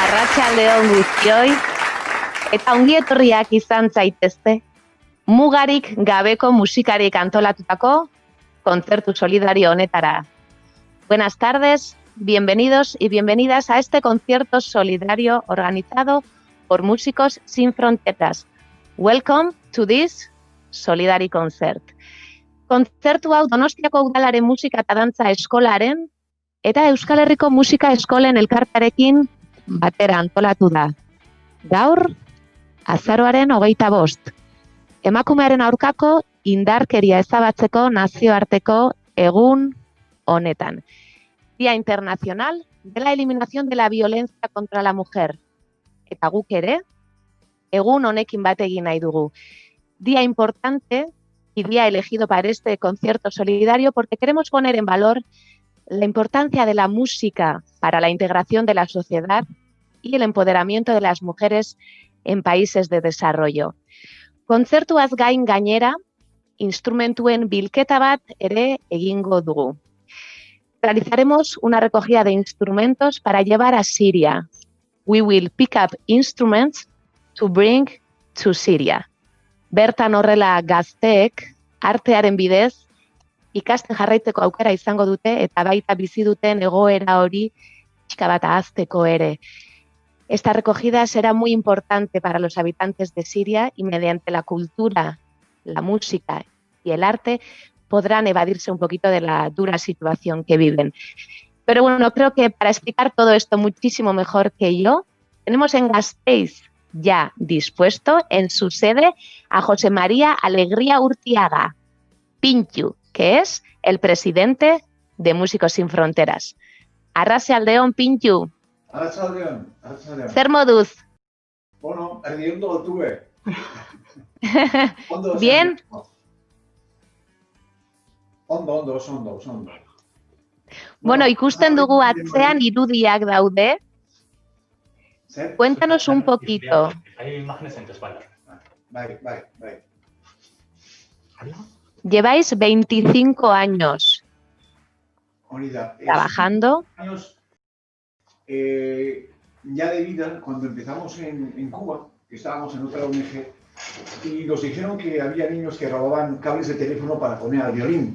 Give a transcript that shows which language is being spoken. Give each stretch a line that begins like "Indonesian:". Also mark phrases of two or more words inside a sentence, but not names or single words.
Basque: Arratsaldeon guztioi, eta ongi etorriak izan zaitezte, mugarik gabeko musikarik antolatutako kontzertu solidario honetara.
Spanish: Buenas tardes, bienvenidos y bienvenidas a este concierto solidario organizado por Músicos Sin Fronteras.
English: Welcome to this Solidary Concert.
Basque: Kontzertu hau Donostiako Udalaren Musika eta Dantza Eskolaren eta Euskal Herriko Musika Eskolen elkartarekin batera antolatu da. Gaur, azaroaren 25. Emakumearen aurkako indarkeria ezabatzeko nazioarteko egun honetan.
Spanish: Día Internacional de la Eliminación de la Violencia contra la Mujer.
Basque: Eta guk ere, egun honekin bat egin nahi dugu.
Spanish: Día importante y día elegido para este concierto solidario porque queremos poner en valor la importancia de la música para la integración de la sociedad y el empoderamiento de las mujeres en países de desarrollo.
Basque: Kontzertuaz gain gainera, instrumentuen bilketa bat ere egingo dugu.
Spanish: Realizaremos una recogida de instrumentos para llevar a Siria.
English: We will pick up instruments to bring to Syria.
Basque: Bertan horrela gazteek artearen bidez ikasten jarraitzeko aukera izango dute eta baita bizi duten egoera hori pixka bat ahazteko ere.
Spanish: Esta recogida será muy importante para los habitantes de Siria y mediante la cultura, la música y el arte podrán evadirse un poquito de la dura situación que viven. Pero bueno, creo que para explicar todo esto muchísimo mejor que yo, tenemos en Gasteiz ya dispuesto en su sede a José María Alegría Urtiaga, Pintxu, que es el presidente de Músicos Sin Fronteras.
Basque: Arratsaldeon, Pintxu. Arratsaldeon. Zer moduz?
Spanish: Bueno, erdiendo tuve. Bien?
Basque: Ondo. Bueno, ikusten dugu atzean irudiak daude.
Spanish: Cuéntanos un poquito. Hay imágenes en tu espalda. Vale. Lleváis 25 años trabajando. Años ya de vida, cuando empezamos en Cuba, que estábamos en otra ONG, y nos dijeron que había niños que robaban cables de teléfono para poner al violín.